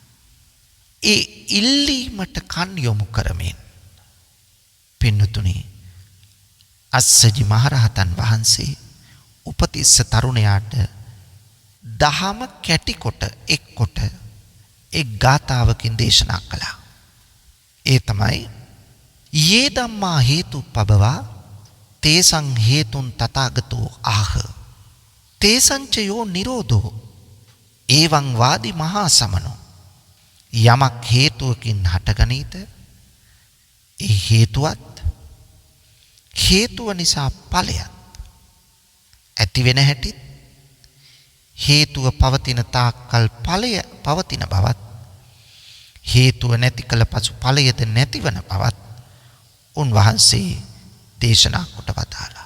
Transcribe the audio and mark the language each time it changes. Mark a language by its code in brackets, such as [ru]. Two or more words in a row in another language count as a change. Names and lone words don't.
[si] ඒ ඉල්ලීමට කන් යොමු කරමින් පින්නතුනි අස්සජි මහරහතන් වහන්සේ උපතිස්ස තරුණයාට දහම කැටි කොට එක් කොට එක් ගාථාවකින් දේශනා කළා. ඒ තමයි [pi] යේ ධම්මා හේතුප්පබවා තේසං හේතුන් තථාගතෝ ආහ තේසංචයෝ නිරෝධෝ එවං වාදි මහා සමනෝ. [si] යමක් හේතුවකින් හටගනීත ඒ හේතුව නිසා ඵලයත් ඇති වෙන හැටිත් හේතුව පවතින තාක්කල් ඵලය පවතින බවත් හේතුව නැති කළ පසු ඵලයද නැතිවන බවත් උන්වහන්සේ දේශනා කොට වදාළා.